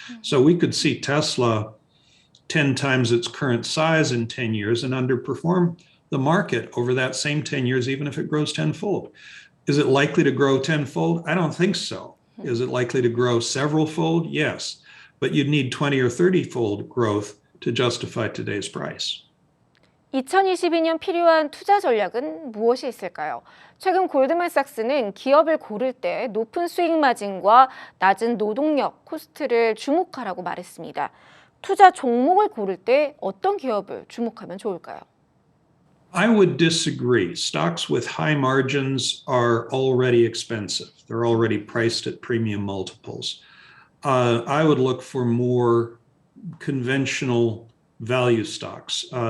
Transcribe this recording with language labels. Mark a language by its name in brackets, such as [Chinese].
[English] So we could see Tesla 10 times its current size in 10 years and underperform the market over that same 10 years, even if it grows tenfold. Is it likely to grow tenfold? I don't think so. Is it likely to grow several fold? Yes, but you'd need 20 or 30 fold growth to justify today's price. [Korean] 2022년 필요한 투자 전략은 무엇이 있을까요? 최근 골드만삭스는 기업을 고를 때 높은 수익 마진과 낮은 노동력 코스트를 주목하라고 말했습니다. 투자 종목을 고를 때 어떤 기업을 주목하면 좋을까요? [English] I would disagree. Stocks with high margins are already expensive. They're already priced at premium multiples. I would look for more conventional value stocks.